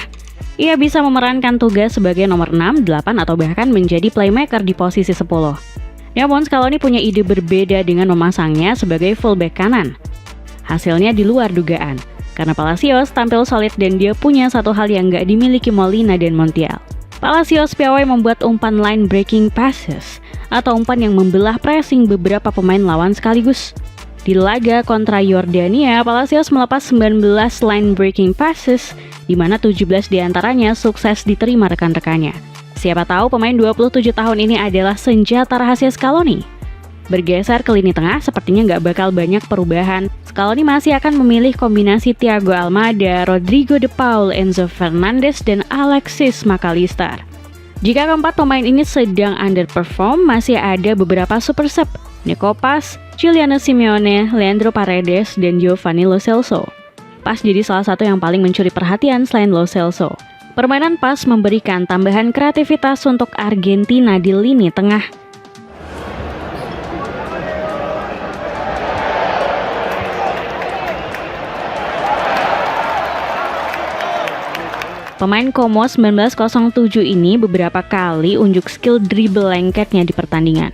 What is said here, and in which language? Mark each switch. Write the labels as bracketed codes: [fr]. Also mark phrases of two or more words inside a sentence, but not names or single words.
[id] Ia bisa memerankan tugas sebagai nomor 6, 8, atau bahkan menjadi playmaker di posisi 10. Namun Scaloni punya ide berbeda dengan memasangnya sebagai fullback kanan. Hasilnya di luar dugaan, karena Palacios tampil solid dan dia punya satu hal yang nggak dimiliki Molina dan Montiel. Palacios piawai membuat umpan [en] line breaking passes, [id] atau umpan yang membelah pressing beberapa pemain lawan sekaligus. Di laga kontra Yordania, Palacios melepas 19 [en] line breaking passes, [id] di mana 17 diantaranya sukses diterima rekan-rekannya. Siapa tahu pemain 27 tahun ini adalah senjata rahasia Scaloni. Bergeser ke lini tengah, sepertinya nggak bakal banyak perubahan. Scaloni masih akan memilih kombinasi Thiago Almada, Rodrigo de Paul, Enzo Fernandez, dan Alexis McAllister. Jika keempat pemain ini sedang underperform, masih ada beberapa [en] super sub, [id] Nico Paz, Giuliano Simeone, Leandro Paredes, dan Giovanni Lo Celso. Paz jadi salah satu yang paling mencuri perhatian selain Lo Celso. Permainan Paz memberikan tambahan kreativitas untuk Argentina di lini tengah. Pemain Como 1907 ini beberapa kali unjuk [en] skill dribble [id] lengketnya di pertandingan.